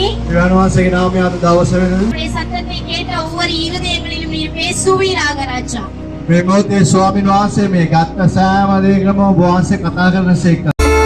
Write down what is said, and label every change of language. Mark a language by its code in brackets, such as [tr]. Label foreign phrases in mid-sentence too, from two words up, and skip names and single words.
[si] දෙවියන් වහන්සේගේ නාමය අද දවස වෙන [ta] உம்முடைய சத்தத்தை கேட்ட ஒவ்வொரு இருதயங்களிலும் நீர் பேசுவீராக ராஜா [si] මේ මොහොතේ ස්වාමීන් වහන්සේ මේ ගත්ත සෑම දෙයකම ඔබ වහන්සේ කතා කරන සේක